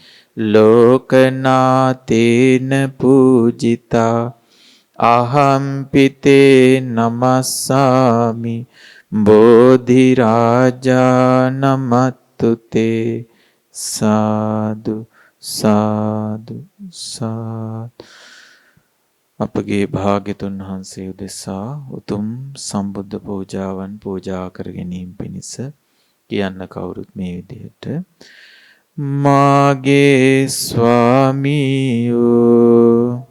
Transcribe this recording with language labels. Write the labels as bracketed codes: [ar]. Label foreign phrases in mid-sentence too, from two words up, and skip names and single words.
[pi] ලෝකනාතේන පූජිතා අහම්පිතේ නමස්සාමි බෝධි රාජා නමත්තුතේ සාදු සාදු සාදු. [si] අපගේ භාග්‍යතුන් වහන්සේ උදෙසා උතුම් සම්බුද්ධ පූජාවන් පූජා කර ගැනීම පිණිස කියන්න කවුරුත් මේ විදිහට මාගේ ස්වාමීයෝ